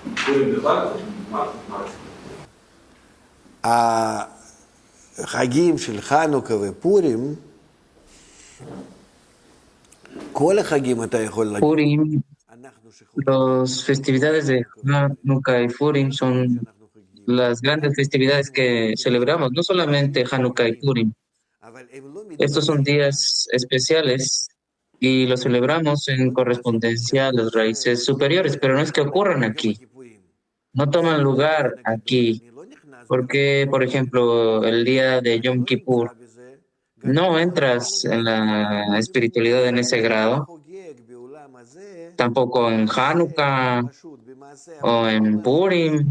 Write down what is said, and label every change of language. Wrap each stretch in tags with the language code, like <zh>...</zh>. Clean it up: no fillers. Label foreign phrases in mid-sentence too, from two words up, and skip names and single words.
<he>החגים של חנוכה ופורים, כל החגים אתה יכול להגיד.</he> <es>Purim, las festividades de Hanukkah y Purim son las grandes festividades que celebramos, no solamente Hanukkah y Purim. Estos son días especiales y los celebramos en correspondencia a las raíces superiores, pero no es que ocurran aquí, no toman lugar aquí, porque, por ejemplo, el día de Yom Kippur, no entras en la espiritualidad en ese grado, tampoco en Hanukkah o en Purim.</es>